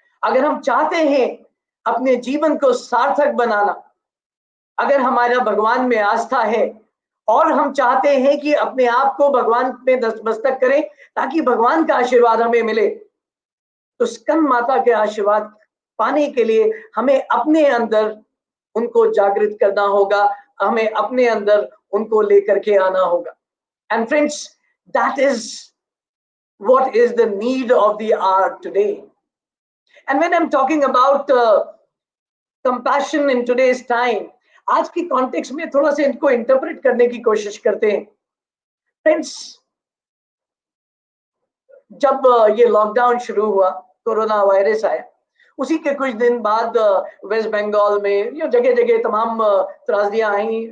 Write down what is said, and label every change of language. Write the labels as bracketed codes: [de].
[hi] अगर हम चाहते हैं अपने जीवन को सार्थक बनाना, अगर हमारा भगवान में आस्था है और हम चाहते हैं कि अपने आप को भगवान में नतमस्तक करें ताकि भगवान का आशीर्वाद हमें मिले, तो स्कंद माता के आशीर्वाद पाने के लिए हमें अपने अंदर उनको जागृत करना होगा, हमें अपने अंदर उनको लेकर के आना होगा. [en] And friends, that is what is the need of the hour today. And when I'm talking about compassion in today's time, [hi] आज की कॉन्टेक्स्ट में थोड़ा सा इनको इंटरप्रेट करने की कोशिश करते हैं. फ्रेंड्स, जब ये लॉकडाउन शुरू हुआ, कोरोना वायरस आया, उसी के कुछ दिन बाद वेस्ट बंगाल में ये जगह जगह तमाम त्रासदियां आई.